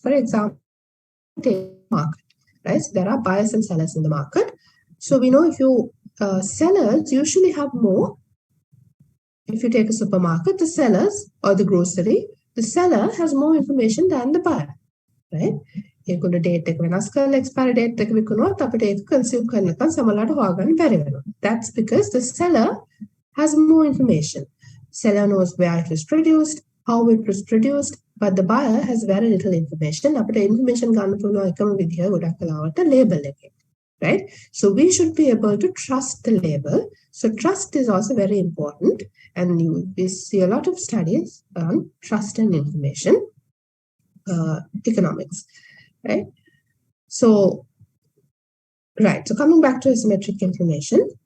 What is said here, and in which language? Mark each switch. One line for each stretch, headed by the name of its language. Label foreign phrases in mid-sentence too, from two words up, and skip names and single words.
English: For example, market, right? So there are buyers and sellers in the market. So we know if you sellers usually have more if you take a supermarket, the sellers or the grocery, the seller has more information than the buyer, right?
Sinhala: ඒගොල්ලෝ date එක වෙනස් කරලා
English: expiry date
Sinhala: එක විකුණුවත් අපිට ඒක consume කරනකන් සමහරවිට හොයාගන්න බැරි වෙනවා.
English: That's because the seller has more information. Seller knows where it was produced, how it was produced, but the buyer has very little information.
Sinhala: අපිට information ගන්න පුළුවන් එකම විදිය ගොඩක් වෙලාවට label එකේ.
English: Right? So we should be able to trust the label. So trust is also very important, and we see a lot of studies on trust and information economics. Right? So coming back to asymmetric information.